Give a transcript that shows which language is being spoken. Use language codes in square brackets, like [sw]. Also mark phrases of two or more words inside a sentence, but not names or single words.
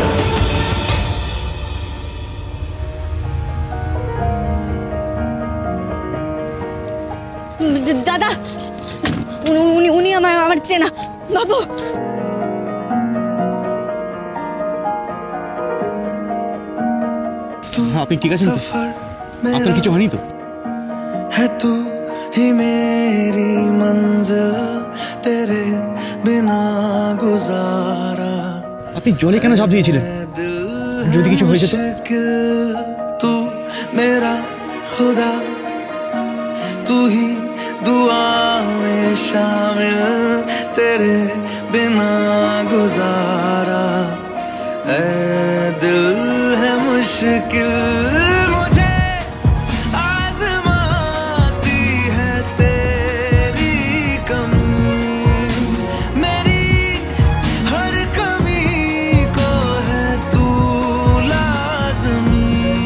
[bn] দাদা, উনি আমার চেনা বাবু। আপনি ঠিক আছেন তো? আপনার কিছু হয়নি তো? [hi] है तू ही मेरी मंजिल, तेरे बिना गुजारा। [bn] আপনি জলে কেন ঝাঁপ দিয়েছিলেন? যদি কিছু হয়ে যেত? [hi] तू मेरा खुदा, तू ही दुआ में शामिल, तेरे बिना गुजारा। ऐ दिल है मुश्किल, मुझे आजमाती है तेरी कमी, मेरी हर कमी को है तू लाज़मी।